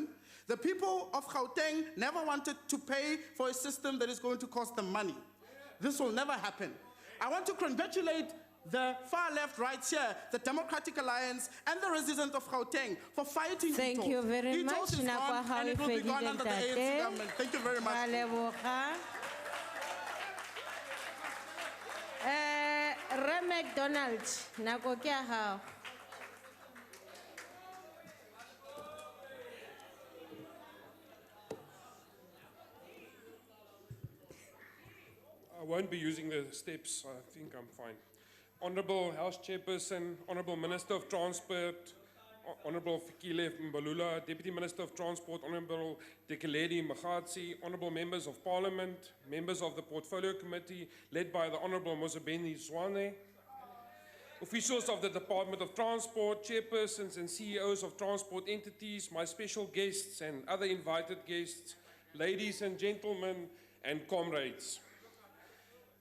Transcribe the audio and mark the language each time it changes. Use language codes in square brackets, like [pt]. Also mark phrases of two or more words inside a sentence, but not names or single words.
[en] The people of Gauteng never wanted to pay for a system that is going to cost them money. This will never happen. I want to congratulate the far left right here, the Democratic Alliance, and the residents of Gauteng for fighting e-tolls. Thank you very much. E-tolls is gone, and it will be gone under the ANC government. Thank you very much. [st] Re McDonald, nako ke ya hao. [en] I won't be using the steps. I think I'm fine. Honorable House Chairperson, Honorable Minister of Transport, Honorable Fikile Mbalula, Deputy Minister of Transport, Honorable Dekeledi Magatsi, Honorable Members of Parliament, members of the Portfolio Committee, led by the Honorable Mosebeni Zwane, officials of the Department of Transport, chairpersons and CEOs of transport entities, my special guests and other invited guests, ladies and gentlemen, and comrades.